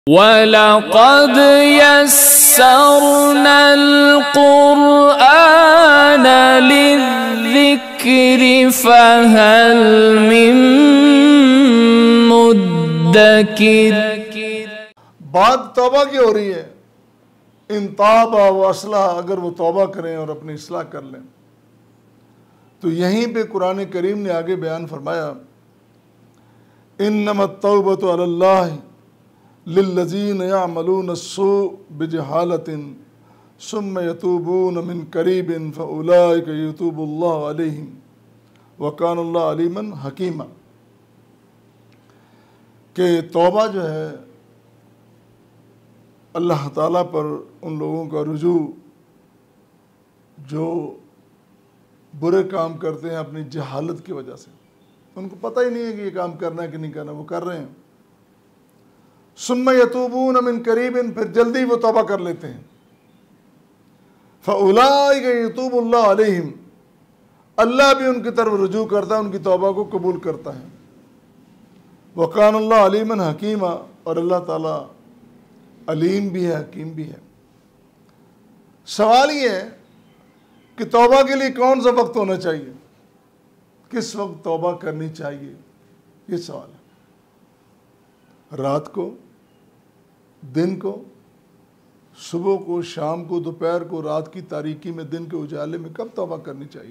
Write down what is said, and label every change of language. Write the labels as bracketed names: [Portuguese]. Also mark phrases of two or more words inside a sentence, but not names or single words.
[Arabic] ولقد يسرنا القرآن للذكر فهل من مدكر. [Hindi] बात तौबा की हो रही है। [Arabic] إن تابا وأصلحا, [Hindi] अगर वो तौबा करें और अपनी इसलाह कर लें, तो यहीं पे कुरान करीम ने आगे बयान फरमाया, [Arabic] إنما التوبة على الله للذين يعملون السوء بجهالة ثم يتوبون من قريب فأولئك يتوب الله عليهم وكان الله عليما حكيما. [Hindi] कि तौबा जो है अल्लाह ताला पर उन लोगों का रुजू जो बुरे काम करते हैं अपनी जहालत की वजह से, उनको पता ही नहीं है कि ये काम करना है कि नहीं करना, वो कर रहे हैं। [Arabic] ثم يتوبون من قريب, [Hindi] फिर जल्दी वो तौबा कर लेते हैं। [Arabic] فأولئك يتوب الله عليهم, [Hindi] अल्लाह भी उनकी तरफ रुजू करता है, उनकी तौबा को कबूल करता है। [Arabic] وكان الله عليما حكيما, [Hindi] और अल्लाह ताला अलीम भी है, हकीम भी है। सवाल ये है कि तौबा के लिए कौन सा वक्त होना चाहिए, किस वक्त तौबा करनी चाहिए, ये सवाल है। रात को, दिन को, सुबह को, शाम को, दोपहर को, रात की तारीकी में, दिन के उजाले में कब तौबा करनी चाहिए?